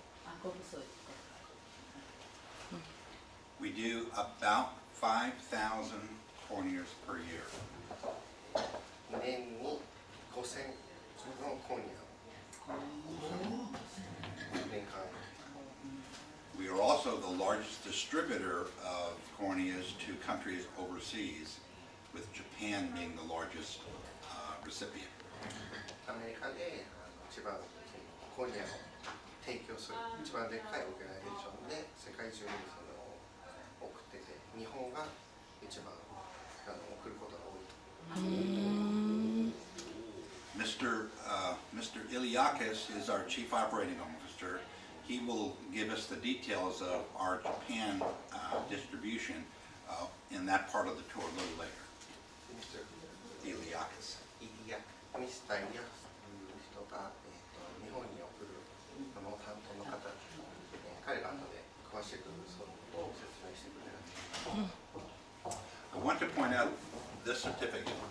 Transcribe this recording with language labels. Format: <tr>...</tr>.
<ja>あ、ここそうです。</ja> <en>We do about 5,000 corneas per year.</en> <ja>年に5000のコーニアを年間。</ja> <en>We are also the largest distributor of corneas to countries overseas, with Japan being the largest recipient.</en> <ja>アメリカで一番コーニアを提供する一番でっかいオーガナイゼーションで世界中にその送ってて、日本が一番送ることが多い。</ja> <en>Mr. Iliakis is our chief operating officer. He will give us the details of our Japan distribution in that part of the tour a little later. Iliakis.</en> <ja>ミスターイリアスという人が、日本に送るその担当の方、彼が後で詳しくそのことを説明してくれる。</ja> <en>I want to point out this certificate.</en>